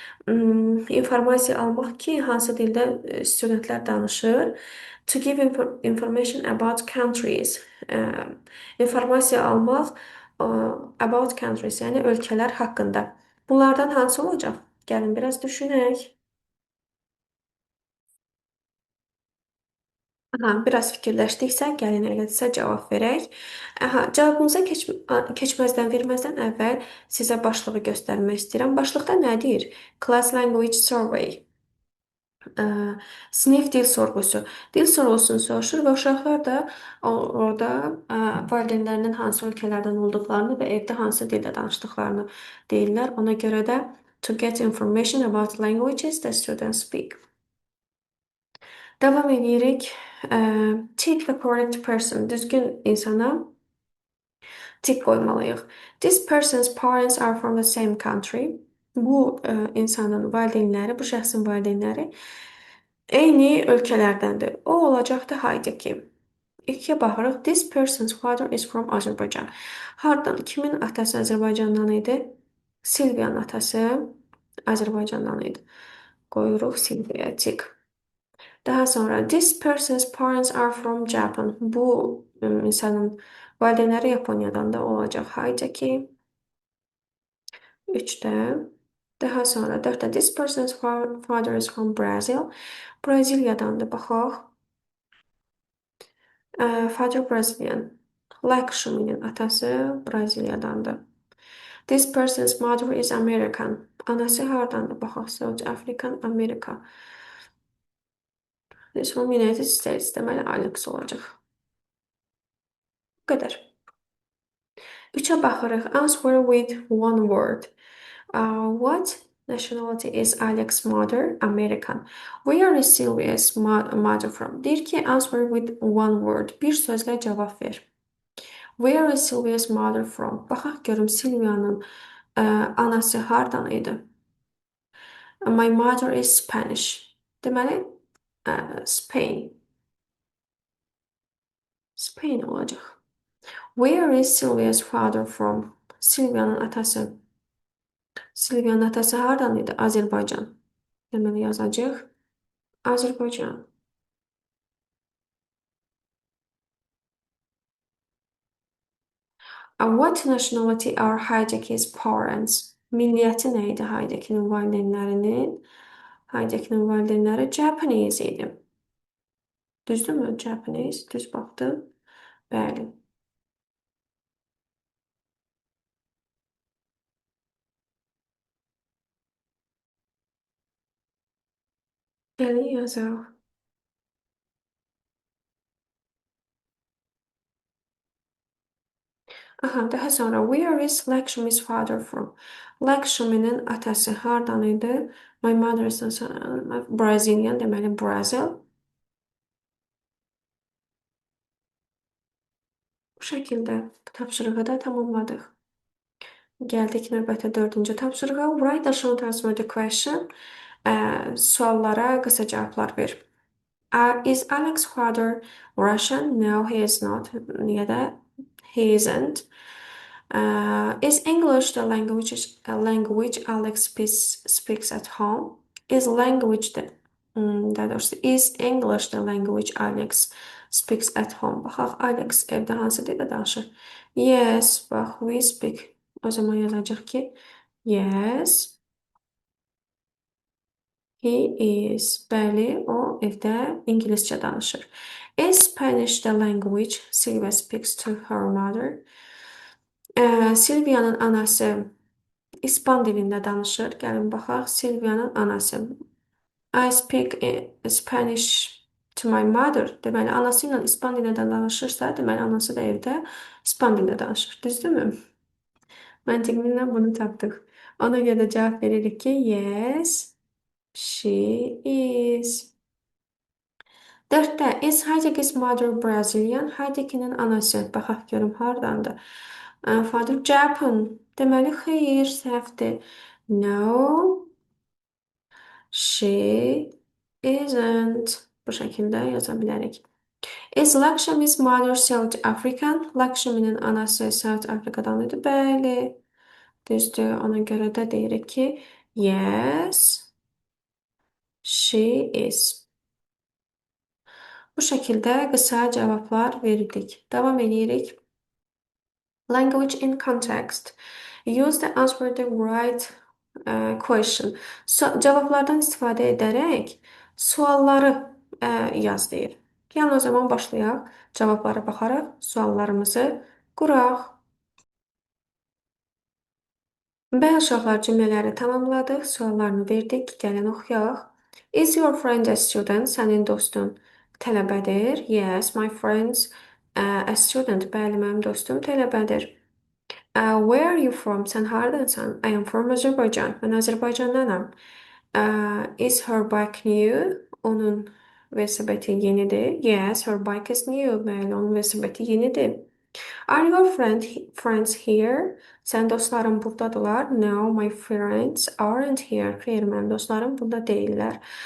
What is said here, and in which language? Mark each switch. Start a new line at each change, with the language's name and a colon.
Azerbaijani: İnformasiya almaq ki, hansı dildə studentlər danışır.
English: To give information about countries.
Azerbaijani: İnformasiya almaq
English: about countries,
Azerbaijani: yəni ölkələr haqqında. Bunlardan hansı olacaq? Gəlin biraz düşünək. Biraz fikirləşdiksə, gəlin elədirsə cavab verək. Cavabımıza verməzdən əvvəl sizə başlığı göstərmək istəyirəm. Başlıqda nə deyir?
English: Class Language Survey.
Azerbaijani: Sinif dil sorğusu. Dil sorğusunu soruşur və uşaqlar da orada valideynlərinin hansı ölkələrdən olduqlarını və evdə hansı dildə danışdıqlarını deyirlər. Ona görə də
English: to get information about languages the students speak.
Azerbaijani: Davam edirik.
English: Tick the correct person.
Azerbaijani: Düzgün insana tik koymalıyıq.
English: This person's parents are from the same country.
Azerbaijani: Bu insanın valideynləri, bu şəxsin valideynləri eyni ölkələrdəndir. O olacaqdı haydi ki. İkiyə baxırıq.
English: This person's father is from Azerbaijan.
Azerbaijani: Hardan? Kimin atası Azərbaycandan idi? Silviyanın atası Azərbaycandan idi. Qoyuruq Silviyaya tik. Daha sonra
English: this person's parents are from Japan.
Azerbaijani: Bu insanın valideynləri Yaponiyadan da olacaq. Haydi ki. 3'te. Daha sonra 4'te
English: this person's father is from Brazil.
Azerbaijani: Braziliyadan da baxaq.
English: Father Brazilian.
Azerbaijani: Lakshmi'nin atası Braziliyadandır.
English: This person's mother is American.
Azerbaijani: Anası hardandır? Baxaq.
English: South African, Amerika. This from United States.
Azerbaijani: Deməli Alex olacaq. Bu qədər. 3'e baxırıq.
English: Answer with one word. What nationality is Alex's mother? American. Where is Sylvia's mother from?
Azerbaijani: Deyir ki,
English: answer with one word.
Azerbaijani: Bir sözlə cavab ver.
English: Where is Sylvia's mother from?
Azerbaijani: Baxaq görüm Sylvia'nın anası hardan idi?
English: My mother is Spanish.
Azerbaijani: Deməli,
English: Spain.
Azerbaijani: Spain olacaq.
English: Where is Sylvia's father from?
Azerbaijani: Sylvia'nın atası. Sylvia'nın atası hardan idi? Azərbaycan. Deməli yazacaq. Azərbaycan.
English: What nationality are Heideki's parents?
Azerbaijani: Milliyyəti nə idi Heidekinin valideynlərinin? Heidekinin valideynləri Japanese idi. Düzdürmü? Japanese. Düz baxdım. Bəli. Bəli yazaq. Aha, daha sonra
English: where is Lakshmi's father from?
Azerbaijani: Lakshmi'nin atası hardan idi?
English: My mother is Brazilian,
Azerbaijani: deməli
English: Brazil.
Azerbaijani: Bu şəkildə tapşırığı da tamamladıq. Gəldik növbəti 4-cü tapşırığa.
English: Write a short answer the question.
Azerbaijani: Suallara qısa cavablar ver.
English: Is Alex's father Russian? No, he is not. Ya da he isn't. Is English the language Alex speaks at home? Is language the
Azerbaijani: daha doğrusu
English: is English the language Alex speaks at home?
Azerbaijani: Baxaq Alex evdə hansı dildə danışır? Yes, bax
English: we speak.
Azerbaijani: O zaman yazacaq ki
English: yes, he is.
Azerbaijani: Bəli, o evdə ingiliscə danışır.
English: Is Spanish the language Sylvia speaks to her mother?
Azerbaijani: Silvia'nın anası İspan dilində danışır. Gəlin baxaq. Silvia'nın anası.
English: I speak Spanish to my mother.
Azerbaijani: Deməli, anası ilə İspan dilində danışırsa, deməli, anası da evdə İspan dilində danışır. Düzdürmü? Məntiqlə bunu tapdıq. Ona görə cavab veririk ki,
English: yes, she is.
Azerbaijani: 4'te
English: is Heideki's mother Brazilian?
Azerbaijani: Heidekinin anası. Baxaq görüm hardandır.
English: Father Japan.
Azerbaijani: Deməli, xeyr, səhvdir.
English: No, she isn't.
Azerbaijani: Bu şəkildə yaza bilərik.
English: Is Lakshmi's mother South African?
Azerbaijani: Lakshmi'nin anası South Afrikadan idi. Bəli. Düzdür. Ona görə də deyirik ki, yes, she is. Bu şəkildə qısa cavablar verdik. Davam edirik.
English: Language in context. Use the answer the right question.
Azerbaijani: Cavablardan istifadə edərək sualları yaz deyir. Yəni o zaman başlayaq. Cavablara baxaraq suallarımızı quraq. Bəli uşaqlar cümlələri tamamladıq, suallarını verdik. Gəlin oxuyaq.
English: Is your friend a student?
Azerbaijani: Sənin dostun tələbədir.
English: Yes, my friend's a student.
Azerbaijani: Bəli, mənim dostum tələbədir.
English: Where are you from?
Azerbaijani: Sən hardansan?
English: I am from Azerbaijan.
Azerbaijani: Mən Azərbaycandanam.
English: Is her bike new?
Azerbaijani: Onun Velosipedi yenidir.
English: Yes, her bike is new.
Azerbaijani: Bəli, onun velosipedi yenidir.
English: Are your friends here?
Azerbaijani: Sən dostların buradadılar?
English: No, my friends aren't here.
Azerbaijani: Xeyr, mənim dostlarım burada deyillər.